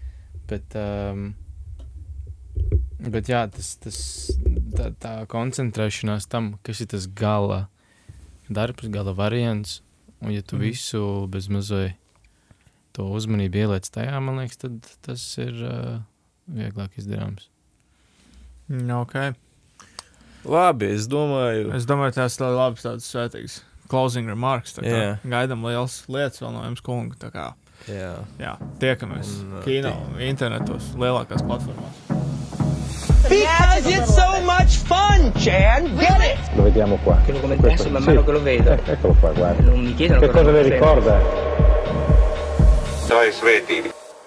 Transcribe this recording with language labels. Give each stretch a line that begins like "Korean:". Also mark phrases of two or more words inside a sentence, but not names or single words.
Latvian: Bet jā, tā koncentrēšanās tam, kas ir tas gala darbs, gala variants, un ja tu visu bez mazai to uzmanību ieliec tajā, man liekas, tad tas ir vieglāk izdarāms. Ok. Labi, es domāju, tās ir labas tādas svētīgas
English: closing remarks,
Latvian: tā kā gaidam liels lietas vēl no jums kunga, tā kā. Jā, tiekamies kino, internetos, lielākās platformās.
English: Because it's so much fun, Jan, get it!
Italian: Lo vediamo qua. Che lo commentasse man mano che lo vedo. Eccolo qua, guarda. Non mi chiedono che cosa le ricorda.
Latvian: Tā ir svētība.